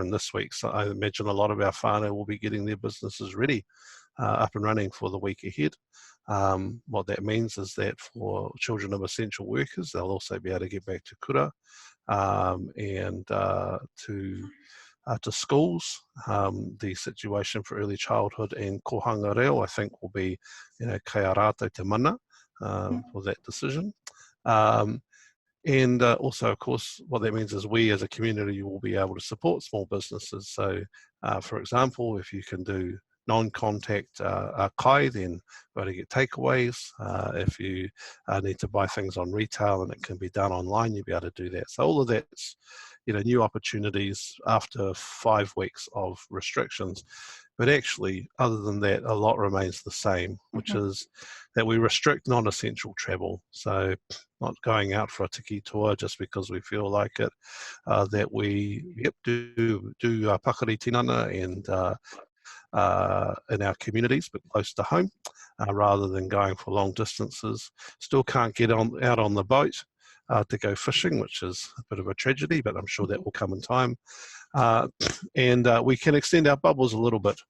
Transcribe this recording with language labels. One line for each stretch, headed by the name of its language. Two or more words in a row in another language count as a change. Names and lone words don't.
English: And this week, so I imagine a lot of our whānau will be getting their businesses ready, up and running for the week ahead. What that means is that for children of essential workers, they'll also be able to get back to kura and to schools. The situation for early childhood and
Māori: kohanga reo,
English: I think, will be,
Māori: kei a rātou te mana
English: for that decision. And also, of course, what that means is we as a community will be able to support small businesses. So, for example, if you can do non-contact kai, then go to get takeaways. If you need to buy things on retail and it can be done online, you'll be able to do that. So all of that's, new opportunities after 5 weeks of restrictions. But actually, other than that, a lot remains the same, which is that we restrict non-essential travel. So not going out for a tiki tour just because we feel like it, that we do
Māori: pakari tinana
English: and in our communities, but close to home, rather than going for long distances. Still can't get out on the boat to go fishing, which is a bit of a tragedy, but I'm sure that will come in time. And we can extend our bubbles a little bit.